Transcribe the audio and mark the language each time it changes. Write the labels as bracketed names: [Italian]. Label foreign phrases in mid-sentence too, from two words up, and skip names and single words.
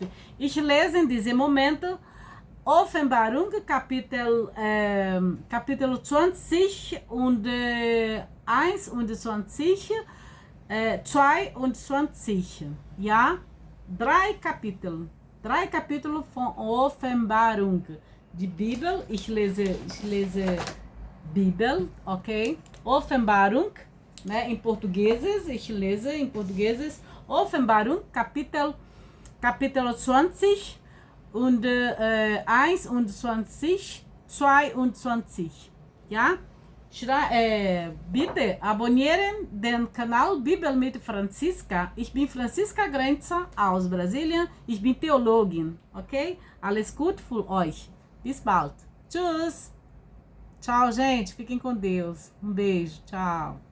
[German] Ich lese in diesem Moment Offenbarung Kapitel 20 und 21, 22, ja? Drei Kapitel von Offenbarung. Die Bibel, ich lese Bibel, ok? Offenbarung, [Portuguese] né? Em português, [German] ich lese [Portuguese] em português. [German] Offenbarung, Kapitel 20 und 21, 22, ja? Bitte abonnieren den Kanal Bibel mit Franziska. Ich bin Franziska Grenzer aus Brasilien. Ich bin Theologin, ok? Alles gut für euch. Bis bald. Tschüss. [Portuguese] Tchau, gente. Fiquem com Deus. Um beijo. Tchau.